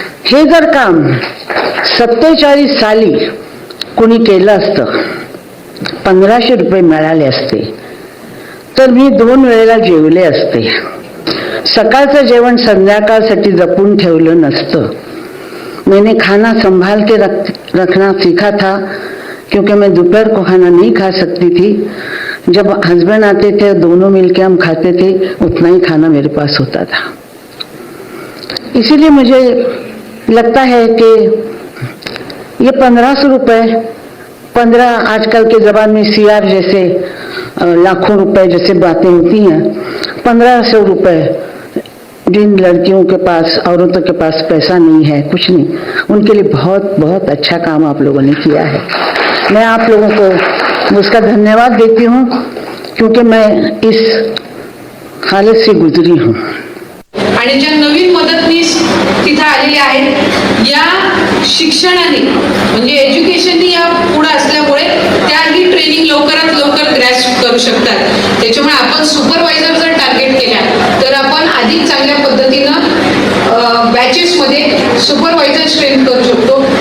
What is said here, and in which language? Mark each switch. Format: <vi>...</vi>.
<mr>हे जर काम 47 साली कुणी केलं असतं, 1500 रुपये मिळाले असते तर मी 2 वेळेला जेवले असते. सकाळचं जेवण संध्याकाळसाठी जपून ठेवलं नसतं.</mr> <hi>मैंने खाना संभाल के रखना सीखा था क्योंकि मैं दोपहर को खाना नहीं खा सकती थी. जब हस्बैंड आते थे दोनों मिलके हम खाते थे, उतना ही खाना मेरे पास होता था. इसीलिए मुझे लगता है कि ये 1500 रुपये 15 आजकल के ज़बान में CR जैसे लाखों रुपए जैसे बातें होती हैं, 1500 रुपये जिन लड़कियों के पास, औरतों के पास पैसा नहीं है, कुछ नहीं, उनके लिए बहुत बहुत अच्छा काम आप लोगों ने किया है. मैं आप लोगों को उसका धन्यवाद देती हूँ क्योंकि मैं इस हालत से गुजरी हूँ.</hi> <mr>आणि ज्या नवीन मदतनीस तिथे आलेले आहेत, या शिक्षणाने म्हणजे एज्युकेशननी या पुढे असल्यामुळे त्याही ट्रेनिंग लवकरात लवकर ग्रॅस्प करू शकतात. त्याच्यामुळे आपण सुपरवायझर जर टार्गेट केल्या तर आपण अधिक चांगल्या पद्धतीनं बॅचेसमध्ये सुपरवायझर ट्रेन करू शकतो.</mr>